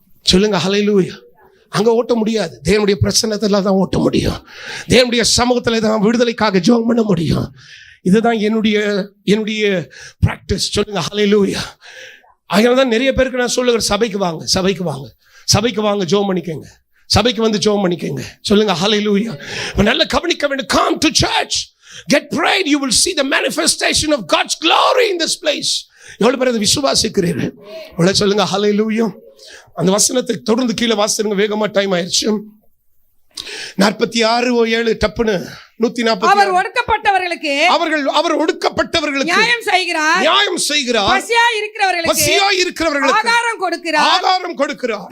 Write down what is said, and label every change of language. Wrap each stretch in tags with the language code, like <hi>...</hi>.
<ta>சொல்லுங்க ஹல்லேலூயா. அங்க ஓட்ட முடியாது. தேவனுடைய பிரசன்னத்துல தான் ஓட்ட முடியும். தேவனுடைய சமூகத்துல தான் விடுதலைக்காக ஜெபம் பண்ண முடியும். இதுதான் என்னுடைய பிராக்டிஸ். சொல்லுங்க ஹல்லேலூயா. அதனால தான் நிறைய பேருக்கு நான் சொல்லுகிறேன், சபைக்கு வாங்க, சபைக்கு வாங்க, சபைக்கு வாங்க, ஜெபம் பண்ணிக்கங்க, சபைக்கு வந்து ஜெபம் பண்ணிக்கங்க. சொல்லுங்க ஹல்லேலூயா. நல்ல கவனிக்க வேண்டும்.</ta> <en>Come to church, get prayed, you will see the manifestation of God's glory in this place.</en> <ta>எவ்வளவு பேர் அதை விசுவாசிக்கிறீர்கள்? அவ்வளவு சொல்லுங்க ஹல்லேலூயா. அந்த வசனத்தை தொடர்ந்து கீழே வாசிங்க, வேகமா டைம் ஆயிடுச்சு. 46:7 டப்புன்னு 140. அவர் ஒடுக்கப்பட்டவர்களுக்கு அவர் ஒடுக்கப்பட்டவர்களுக்கு நியாயம் செய்கிறார். பசியாய் இருக்கிறவர்களுக்கு ஆகாரம் கொடுக்கிறார்.</ta>